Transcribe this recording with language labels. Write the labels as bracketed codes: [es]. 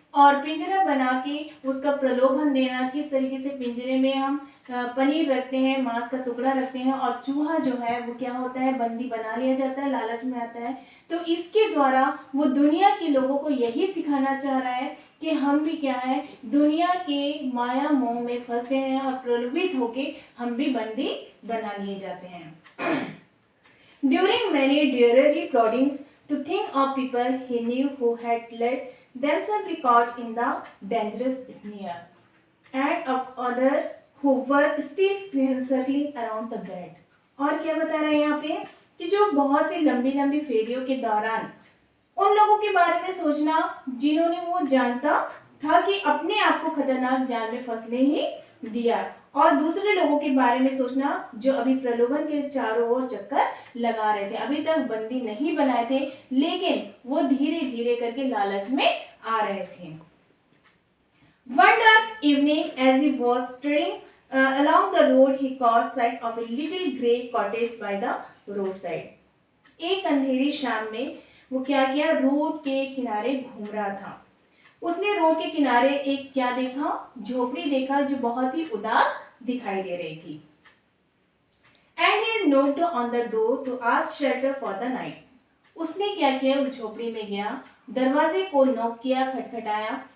[hi] और पिंजरा बना के उसका प्रलोभन देना, किस तरीके से पिंजरे में हम पनीर रखते हैं, मांस का टुकड़ा रखते हैं और चूहा जो है वो क्या होता है, बंदी बना लिया जाता है, लालच में आता है। तो इसके द्वारा वो दुनिया के लोगों को यही सिखाना चाह रहा है कि हम भी क्या है, दुनिया के माया मोह में फंस गए हैं और प्रलोभित होके हम भी बंदी बना लिए जाते हैं। [en] During many dreary ploddings to think of people he knew who had let themselves be caught in the dangerous snare, and of others who were still circling around the bed। [hi] और क्या बता रहे हैं यहाँ पे कि जो बहुत सी लंबी लंबी फेरियों के दौरान उन लोगों के बारे में सोचना जिन्होंने वो जानता था कि अपने आप को खतरनाक जाल में फंसने ही दिया, और दूसरे लोगों के बारे में सोचना जो अभी प्रलोभन के चारों ओर चक्कर लगा रहे थे, अभी तक बंदी नहीं बनाए थे लेकिन वो धीरे धीरे करके लालच में आ रहे थे। [en] One dark evening, as he was straying along the road, he caught sight of a little grey cottage by the roadside। [hi] एक अंधेरी शाम में वो क्या किया, रोड के किनारे घूम रहा था। उसने रोड के किनारे एक क्या देखा, झोपड़ी देखा जो बहुत ही उदास दिखाई दे रही थी। [en] And he knocked on the door to ask shelter for the night। [hi] उसने क्या किया, उस झोपड़ी में गया, दरवाजे को नॉक किया, खटखटाया